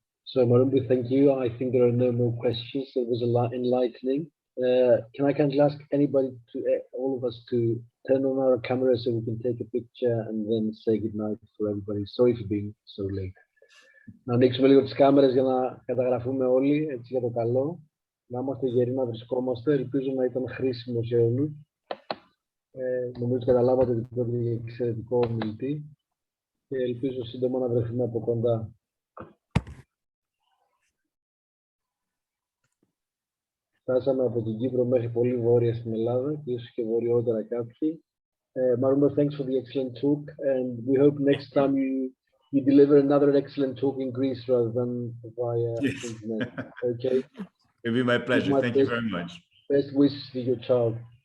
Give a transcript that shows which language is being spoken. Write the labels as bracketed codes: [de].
[en] So Marumbo, thank you. I think there are no more questions. It was a lot enlightening. Can I kindly ask anybody, all of us, to turn on our camera so we can take a picture and then say goodnight for everybody. Sorry for being so late. [el] Να ανοίξουμε λίγο τις κάμερες για να καταγραφούμε όλοι, έτσι για το καλό. Να είμαστε γεροί να βρισκόμαστε. Ελπίζω να ήταν χρήσιμο σε όλους. Νομίζω ότι καταλάβατε ότι πρόκειται για εξαιρετικό ομιλητή και ελπίζω σύντομα να βρεθούμε από κοντά. Φτάσαμε από την Κύπρο μέχρι πολύ βόρεια στην Ελλάδα και ίσως και βορειότερα κάποιοι. [en] Marumbo, thanks for the excellent talk, and we hope next time you deliver another excellent talk in Greece rather than via internet. Okay. It'll be my pleasure. Thank you very much. Best wishes to your child.